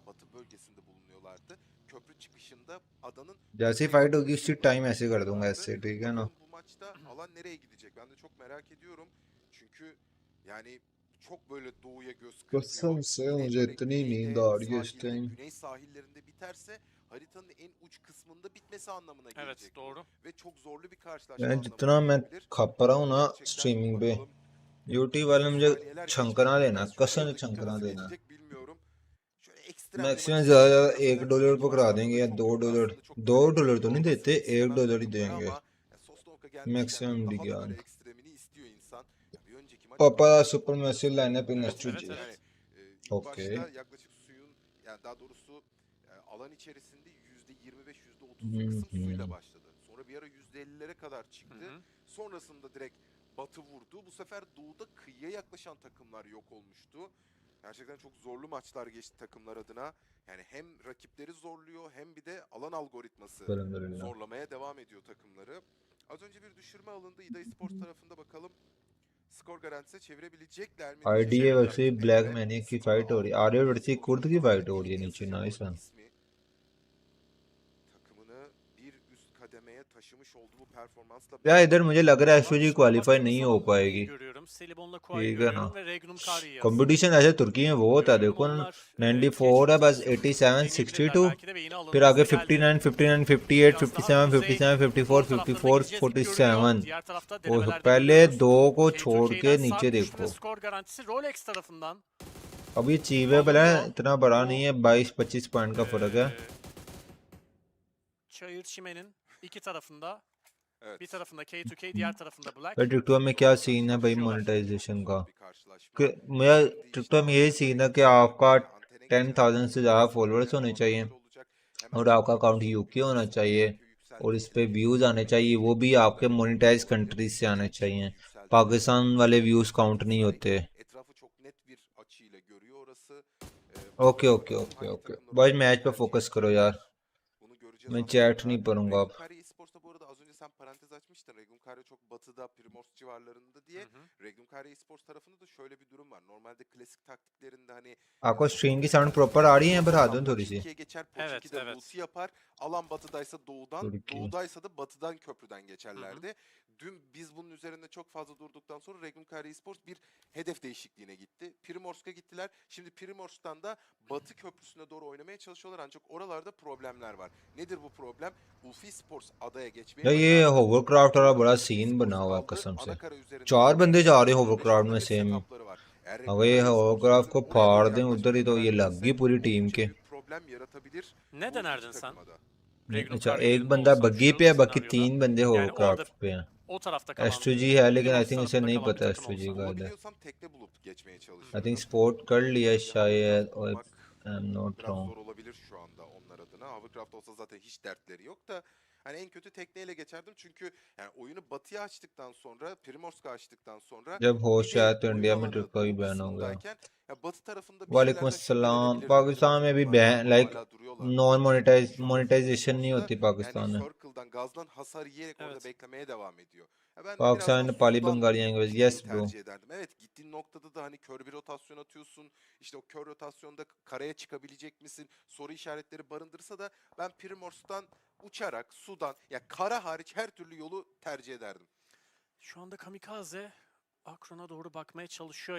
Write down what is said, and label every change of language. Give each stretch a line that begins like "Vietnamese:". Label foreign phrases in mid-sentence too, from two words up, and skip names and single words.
Turkish: Batı bölgesinde bulunuyorlardı. Köprü çıkışında adanın
Hindi: जैसे ही फाइट होगी उसी टाइम ऐसे कर दूंगा ऐसे, ठीक है ना.
Turkish: bu maçta alan nereye gidecek? Ben de çok merak ediyorum. Çünkü yani çok böyle doğuya göz kırpıyor.
Hindi: कसम से
Turkish: Yine
Hindi: मुझे
Turkish: böyle
Hindi: इतनी नींद
Turkish: güneyde,
Hindi: आ रही है इस
Turkish: sahilde,
Hindi: टाइम.
Turkish: güney sahillerinde biterse haritanın en uç kısmında bitmesi anlamına gelecek. Evet doğru. Ve çok zorlu bir karşılaşma
Hindi: मैं
Turkish: anlamına
Hindi: जितना मैं
Turkish: gelebilir.
Hindi: खप रहा हूँ ना
Turkish: Gerçekten
Hindi: स्ट्रीमिंग पे,
Turkish: bakalım
Hindi: यूट्यूब वाले मुझे
Turkish: saniyeler
Hindi: छंकना
Turkish: geçmiş.
Hindi: देना,
Turkish: Biraz şu
Hindi: कसम
Turkish: an
Hindi: से
Turkish: dakika
Hindi: छंकना
Turkish: nasıl
Hindi: देना.
Turkish: geçecek bilmiyorum. Şöyle ekstrem bir
Hindi: मैक्सिमम
Turkish: maç
Hindi: ज़्यादा
Turkish: izlemek
Hindi: $1
Turkish: isteyenler
Hindi: को करा
Turkish: maçlarda
Hindi: देंगे, या
Turkish: çok
Hindi: $2.
Turkish: yok aslında. Çok
Hindi: $2
Turkish: böyle
Hindi: तो नहीं
Turkish: olmasını
Hindi: देते,
Turkish: istemem
Hindi: $1 ही
Turkish: takımlar
Hindi: देंगे
Turkish: ama Sosnovka gelmişken
Hindi: मैक्सिमम
Turkish: daha da
Hindi: डिग्यान.
Turkish: böyle ekstremini istiyor insan. Ya bir önceki maç
Hindi: पापा
Turkish: Batı'da
English: super massive lineup in
Turkish: Evet
Hindi: एसटीजी.
Turkish: yani ilk
Hindi: ओके.
Turkish: başta yaklaşık suyun yani daha doğrusu alan içerisinde %25 %30 kısım suyla başladı. Sonra bir ara %50'lere kadar çıktı. Sonrasında direkt Batı vurdu. Bu sefer doğuda kıyıya yaklaşan takımlar yok olmuştu. Gerçekten çok zorlu maçlar geçti takımlar adına. Yani hem rakipleri zorluyor hem bir de alan algoritması zorlamaya devam ediyor takımları. Az önce bir düşürme alındı. İda Esports tarafında bakalım. Skor garantisi çevirebilecekler mi?
Hindi: आईडीए वर्सेस ब्लैक मैनिक की फाइट हो रही है, आर्य वर्सेस कुर्द की फाइट हो रही है नीचे. नाइस वन.
Turkish: Takımını bir üst kademeye taşımış olduğu bu performansla
Hindi: या इधर मुझे लग रहा है एसटीजी क्वालिफाई नहीं हो पाएगी. ठीक है ना, कंपटीशन ऐसे तुर्की में बहुत है, देखो ना 94 है बस, 87 62, फिर आगे 59 59 58 57 57 54 54 47. और पहले दो को छोड़ के नीचे देखो.
Turkish: Skor garantisi Rolex tarafından.
Hindi: अब ये अचीवेबल है, इतना बड़ा नहीं है, 22-25 पॉइंट का फर्क है.
Turkish: Çayır çimenin iki tarafında. Bir tarafında K2K, diğer tarafında Black.
Hindi: भाई टिकटॉक में क्या सीन है भाई मोनेटाइजेशन का? कि मेरा टिकटॉक में यही सीन है कि आपका 10,000 से ज़्यादा फॉलोअर्स होने चाहिए और आपका अकाउंट यूके होना चाहिए और इस पे व्यूज़ आने चाहिए, वो भी आपके मोनेटाइज कंट्रीज से आने चाहिए. पाकिस्तान वाले व्यूज़ काउंट नहीं होते. ओके ओके ओके ओके भाई मैच पे फोकस करो यार, मैं चैट नहीं पढ़ूंगा अब.
Turkish: Esports'ta bu arada az önce sen parantez açmıştın. Regnum Kare çok batıda, Primors civarlarında diye. Regnum Kare Esports tarafında da şöyle bir durum var. Normalde klasik taktiklerinde hani
Hindi: आपको स्ट्रीम की साउंड प्रॉपर आ रही है? बढ़ा दूं थोड़ी सी.
Turkish: Türkiye geçer, Poçinki'de ulti yapar. Alan batıdaysa doğudan, doğudaysa da batıdan köprüden geçerlerdi. dün biz bunun üzerinde çok fazla durduktan sonra Regnum Esports bir hedef değişikliğine gitti. Primorsk'a gittiler. Şimdi Primorsk'tan da Batı Köprüsü'ne doğru oynamaya çalışıyorlar ancak oralarda problemler var. Nedir bu problem? UFI Sports adaya geçmeye
Hindi: यार ये
Turkish: başardı.
Hindi: होवरक्राफ्ट वाला बड़ा
Turkish: UFI
Hindi: सीन बना
Turkish: Sports
Hindi: हुआ है
Turkish: aldı.
Hindi: कसम से।
Turkish: Ana kara üzerinde
Hindi: 4 बंदे जा रहे
Turkish: %5
Hindi: होवरक्राफ्ट
Turkish: orada
Hindi: में
Turkish: bir
Hindi: सेम।
Turkish: setupları var. Eğer
Hindi: अगर ये
Turkish: Regnum
Hindi: होवरक्राफ्ट को
Turkish: Esports'un oraya doğru
Hindi: फाड़ दें उधर ही
Turkish: yaklaşmayı
Hindi: तो ये लग
Turkish: öğrenirse
Hindi: गई पूरी टीम
Turkish: oldukça
Hindi: के।
Turkish: büyük problem yaratabilir Ne bu iki denerdin sen? takıma da. Regnum
Hindi: अच्छा
Turkish: Car
Hindi: एक
Turkish: yerinde
Hindi: बंदा
Turkish: olsan
Hindi: बग्गी
Turkish: şu
Hindi: पे है बाकी
Turkish: senaryoda.
Hindi: 3 बंदे
Turkish: Yani orada
Hindi: होवरक्राफ्ट पे हैं।
Turkish: o tarafta kalan,
Hindi: S2G है लेकिन आई
Turkish: Primorsk
Hindi: थिंक इसे
Turkish: tarafında
Hindi: नहीं
Turkish: kalan bir
Hindi: पता
Turkish: takım
Hindi: S2G
Turkish: olsa.
Hindi: का इधर।
Turkish: Bulabiliyorsam tekne bulup geçmeye
Hindi: आई
Turkish: çalışırdım.
Hindi: थिंक स्पोर्ट कर लिया शायद और
Turkish: Bulmak
English: I am not
Turkish: biraz
Hindi: रॉन्ग।
Turkish: zor olabilir şu anda onlar adına. Hovercraft olsa zaten hiç dertleri yok da hani en kötü tekneyle geçerdim çünkü yani oyunu batıya açtıktan sonra, Primorsk'a açtıktan sonra
Hindi: जब होश
Turkish: bir de
Hindi: आया तो
Turkish: oyun
Hindi: इंडिया में
Turkish: alanı
Hindi: ट्रिपल ही
Turkish: doğu
Hindi: बैन हो गया।
Turkish: kısmındayken ya batı tarafında bir
Hindi: वालेकुम
Turkish: şeylerden
Hindi: अस्सलाम।
Turkish: şüphelenebilirdim.
Hindi: पाकिस्तान
Turkish: Acaba
Hindi: में भी
Turkish: takımlar
Hindi: बैन
Turkish: yapma
Hindi: लाइक
Turkish: hala duruyorlar mı
Hindi: नॉन
Turkish: diye. Şu anda UFI
Hindi: मोनेटाइजेशन नहीं
Turkish: Sports
Hindi: होती
Turkish: da
Hindi: पाकिस्तान
Turkish: yani
Hindi: में।
Turkish: Circle'dan gazdan hasar yiyerek orada Evet. beklemeye devam ediyor. Ya ben biraz
Hindi: पाकिस्तान
Turkish: daha
Hindi: नेपाली
Turkish: sudan
English: Bengali language
Turkish: gitmeyi
English: yes bro.
Turkish: tercih ederdim. Evet gittiğin noktada da hani kör bir rotasyon atıyorsun. İşte o kör rotasyonda karaya çıkabilecek misin? Soru işaretleri barındırsa da ben Primorsk'tan uçarak sudan ya kara hariç her türlü yolu tercih ederdim. Şu anda Kamikaze Akron'a doğru bakmaya çalışıyor.